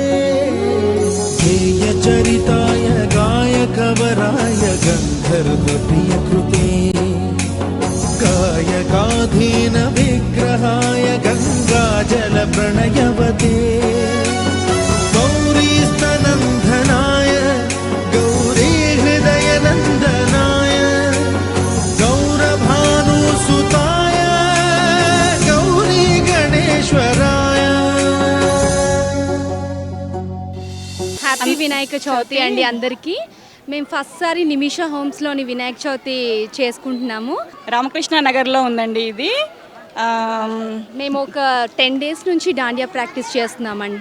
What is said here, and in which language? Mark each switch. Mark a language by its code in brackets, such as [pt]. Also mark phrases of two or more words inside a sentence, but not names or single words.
[sa] गेयचरिताय गायकवराय गन्धर्वप्रियकृते गायकाधीन विग्रहाय गङ्गाजलप्रणयवते गौरीस्तनन्दनाय गौरीहृदयनन्दनाय गौरभानुसुताय गौरी गणेश्वराय [te] హ్యాపీ వినాయక చవితి అండి అందరికీ. మేము ఫస్ట్ సారి నిమిష హోమ్స్లోని వినాయక చవితి చేసుకుంటున్నాము. రామకృష్ణ నగర్లో ఉందండి ఇది. మేము ఒక 10 days నుంచి దాండియా ప్రాక్టీస్ చేస్తున్నామండి.